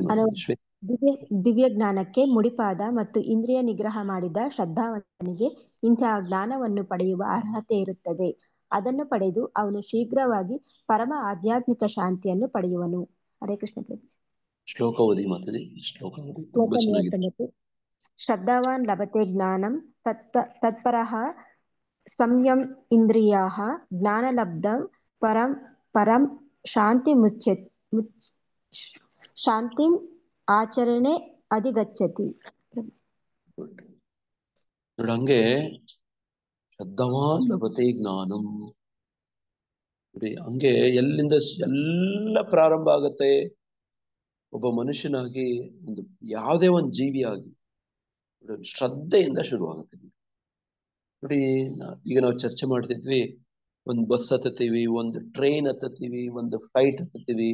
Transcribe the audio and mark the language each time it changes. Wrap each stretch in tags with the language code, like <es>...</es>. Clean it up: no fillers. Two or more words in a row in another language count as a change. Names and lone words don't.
<kn>ದಿವ್ಯ ಜ್ಞಾನಕ್ಕೆ ಮುಡಿಪಾದ ಮತ್ತು ಇಂದ್ರಿಯ ನಿಗ್ರಹ ಮಾಡಿದ ಶ್ರದ್ಧಾವಂತನಿಗೆ ಇಂತಹ ಜ್ಞಾನವನ್ನು ಪಡೆಯುವ ಅರ್ಹತೆ ಇರುತ್ತದೆ. ಅದನ್ನು ಪಡೆದು ಅವನು ಶೀಘ್ರವಾಗಿ ಪರಮ ಆಧ್ಯಾತ್ಮಿಕ ಶಾಂತಿಯನ್ನು ಪಡೆಯುವನು.</kn> <sa>ಹರೇ ಕೃಷ್ಣ.</sa> <kn>ಶ್ಲೋಕ ಓದಿ ಮಾತಾಜಿ. ಶ್ಲೋಕ 39.</kn> <sa>ಶ್ರದ್ಧಾವಾನ್ ಲಭತೆ ಜ್ಞಾನಂ ತತ್ಪರಃ ಸಂಯಮ್ ಇಂದ್ರಿಯಾಃ ಜ್ಞಾನಲಬ್ಧಂ ಪರಂ ಪರಂ ಶಾಂತಿಂ ಆಚರಣೆ ಅಧಿಗಚ್ಚತಿ.</sa> <kn>ನೋಡಿ ಹಂಗೆ</kn> <sa>ಶ್ರದ್ಧಾವಾನ್ ಲಭತೆ ಜ್ಞಾನಂ.</sa> <kn>ನೋಡಿ ಹಂಗೆ ಎಲ್ಲಿಂದ ಎಲ್ಲ ಪ್ರಾರಂಭ ಆಗತ್ತೆ. ಒಬ್ಬ ಮನುಷ್ಯನಾಗಿ ಒಂದು ಯಾವುದೇ ಒಂದು ಜೀವಿಯಾಗಿ ಶ್ರದ್ಧೆಯಿಂದ ಶುರುವಾಗುತ್ತೆ. ನೋಡಿ ಈಗ ನಾವು ಚರ್ಚೆ ಮಾಡ್ತಿದ್ವಿ, ಒಂದು ಬಸ್ ಹತ್ತತೀವಿ, ಒಂದು ಟ್ರೈನ್ ಹತ್ತತೀವಿ, ಒಂದು ಫ್ಲೈಟ್ ಹತ್ತತೀವಿ.</kn>